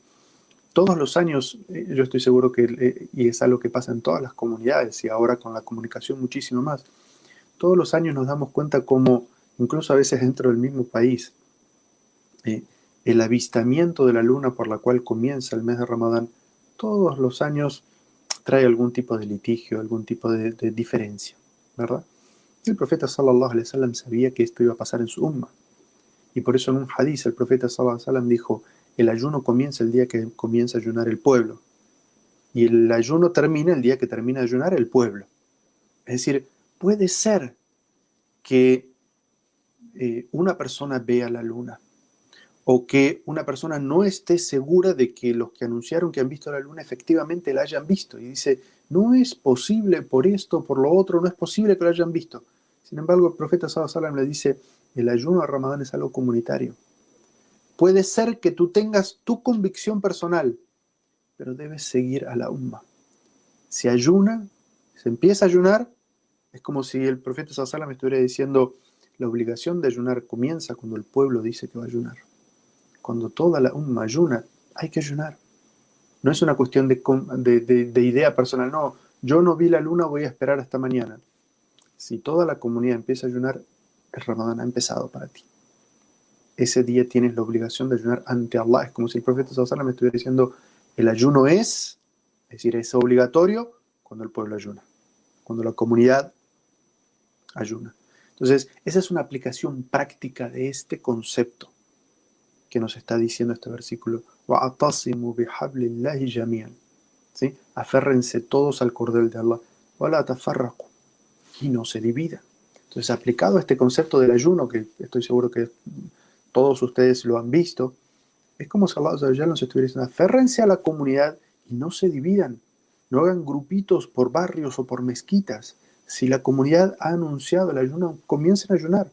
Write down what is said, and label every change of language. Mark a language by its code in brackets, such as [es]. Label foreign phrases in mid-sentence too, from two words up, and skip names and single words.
[es] Todos los años, yo estoy seguro que, y es algo que pasa en todas las comunidades, y ahora con la comunicación muchísimo más, todos los años nos damos cuenta cómo, incluso a veces dentro del mismo país, el avistamiento de la luna por la cual comienza el mes de Ramadán, todos los años trae algún tipo de litigio, algún tipo de diferencia, ¿verdad? El profeta [ar] صلى الله عليه وسلم [es] sabía que esto iba a pasar en su umma, y por eso en un hadith el profeta [ar] صلى الله عليه وسلم [es] dijo, el ayuno comienza el día que comienza a ayunar el pueblo, y el ayuno termina el día que termina de ayunar el pueblo. Es decir, puede ser que una persona vea la luna, o que una persona no esté segura de que los que anunciaron que han visto la luna efectivamente la hayan visto, y dice, no es posible por esto, por lo otro, no es posible que lo hayan visto. Sin embargo, el profeta [ar] صلى الله عليه وسلم [es] le dice, el ayuno de Ramadán es algo comunitario. Puede ser que tú tengas tu convicción personal, pero debes seguir a la umma. Si ayuna, se empieza a ayunar, es como si el profeta [ar] صلى الله عليه وسلم [es] estuviera diciendo, la obligación de ayunar comienza cuando el pueblo dice que va a ayunar. Cuando toda la umma ayuna, hay que ayunar. No es una cuestión de idea personal, no, yo no vi la luna, voy a esperar hasta mañana. Si toda la comunidad empieza a ayunar, el Ramadán ha empezado para ti. Ese día tienes la obligación de ayunar ante Allah. Es como si el profeta [ar] صلى الله عليه وسلم [es] me estuviera diciendo, el ayuno es decir, es obligatorio cuando el pueblo ayuna, cuando la comunidad ayuna. Entonces, esa es una aplicación práctica de este concepto que nos está diciendo este versículo. [ar] وَأَعْتَصِمُوا بِحَبْلِ اللَّهِ جَمِيعًا. [es] ¿Sí? Aférrense todos al cordel de Allah. [ar] وَلَا تَفَرَّقُوا. [es] Y no se divida. Entonces, aplicado a este concepto del ayuno, que estoy seguro que todos ustedes lo han visto, es como si Allah nos estuviera diciendo, aférrense a la comunidad y no se dividan. No hagan grupitos por barrios o por mezquitas. Si la comunidad ha anunciado el ayuno, comiencen a ayunar.